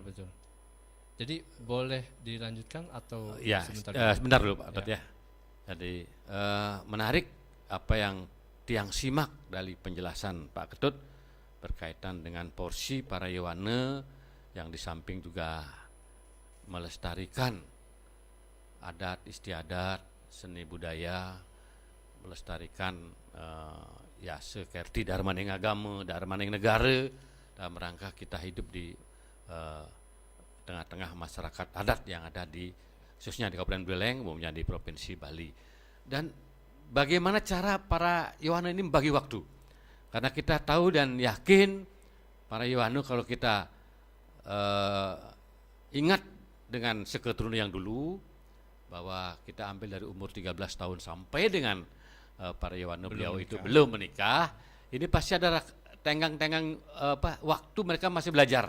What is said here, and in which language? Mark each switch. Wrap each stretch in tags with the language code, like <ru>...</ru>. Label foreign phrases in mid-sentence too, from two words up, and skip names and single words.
<id>Jadi boleh dilanjutkan atau Ya, sebentar? sebentar dulu Pak Tut ya. Jadi menarik apa yang tiang simak dari penjelasan Pak Ketut berkaitan dengan porsi para yuane yang di samping juga melestarikan adat istiadat, seni budaya, melestarikan sekerti</id> <ban>darmaning agama, darmaning negara</ban> <id>dalam rangka kita hidup di tengah-tengah masyarakat adat yang ada di khususnya di Kabupaten Buleleng, umumnya di Provinsi Bali. Dan bagaimana cara para yuane ini membagi waktu? Karena kita tahu dan yakin para yuane kalau kita ingat dengan seketurunan yang dulu, bahwa kita ambil dari umur 13 tahun sampai dengan para yuane beliau itu belum menikah, ini pasti ada tenggang-tenggang waktu mereka masih belajar.</id>